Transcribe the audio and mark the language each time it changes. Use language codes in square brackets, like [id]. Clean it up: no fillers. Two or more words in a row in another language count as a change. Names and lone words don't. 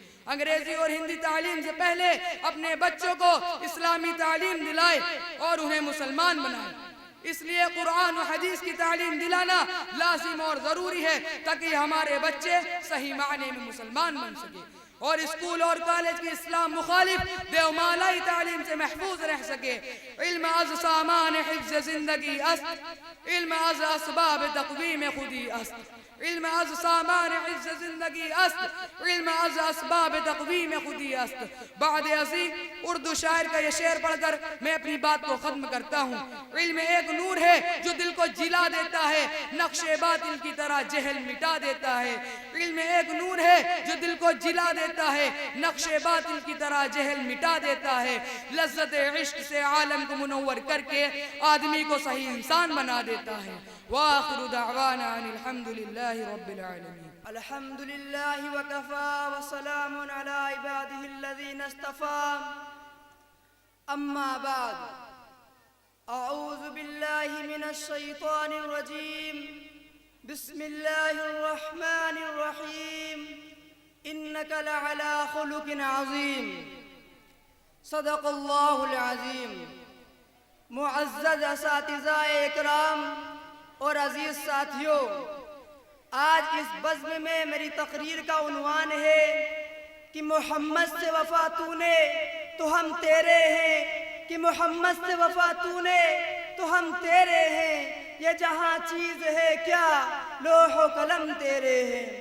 [ur] انگریزی اور ہندی تعلیم سے پہلے اپنے بچوں کو اسلامی تعلیم دلائے اور انہیں مسلمان بنائے۔ اس لیے قرآن و حدیث کی تعلیم دلانا لازم اور ضروری ہے تاکہ ہمارے بچے صحیح معنی میں مسلمان بن سکے، اور اسکول اور کالج کی اسلام مخالف دیومالائی تعلیم سے محفوظ رہ سکے۔ [fa] علم از سامان حفظ زندگی است، علم از اسباب تقویم خودی است، علم از سامان حفظ زندگی است، علم از اسباب تقویم خودی است۔ [ur] بعد ازیں اردو شاعر کا یہ شعر پڑھ کر میں اپنی بات کو ختم کرتا ہوں۔ علم ایک نور ہے جو دل کو جلا دیتا ہے، نقش باطل کی طرح جہل مٹا دیتا ہے۔ علم ایک نور ہے جو دل کو جلا دیتا ہے، نقش باطل کی طرح جہل مٹا دیتا ہے، لذت عشق سے عالم کو منور کر کے آدمی کو صحیح انسان بنا دیتا ہے۔ [ar] وآخر دعوانا ان الحمدللہ رب العالمین۔ الحمد للہ وکفا وسلام علی عبادہ الذین اصطفیٰ، اما بعد، اعوذ باللہ من الشیطان الرجیم، بسم اللہ الرحمن الرحیم، انک لعلی خلق عظیم، صدق اللہ العظیم۔ [ur] معزز اساتذہ اکرام اور عزیز ساتھیوں، آج اس بزم میں میری تقریر کا عنوان ہے کہ محمد سے وفا تو نے تو ہم تیرے ہیں، کہ محمد سے وفا تو نے تو ہم تیرے ہیں، یہ جہاں چیز ہے کیا لوح و قلم تیرے ہیں۔